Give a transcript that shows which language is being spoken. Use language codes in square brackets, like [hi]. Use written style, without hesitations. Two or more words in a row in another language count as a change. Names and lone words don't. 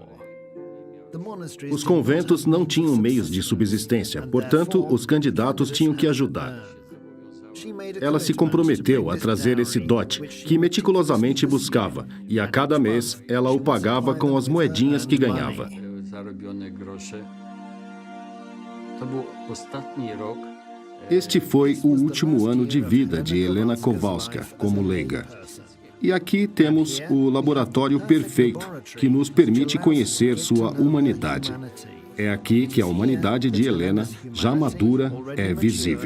[pt] Os conventos não tinham meios de subsistência, portanto, os candidatos tinham que ajudar. Ela se comprometeu a trazer esse dote, que meticulosamente buscava, e a cada mês ela o pagava com as moedinhas que ganhava. [pl] zarobione grosze. To był ostatni rok. [pt] Este foi o último ano de vida de Helena Kowalska como leiga. E aqui temos o laboratório perfeito, que nos permite conhecer sua humanidade. É aqui que a humanidade de Helena, já madura, é visível.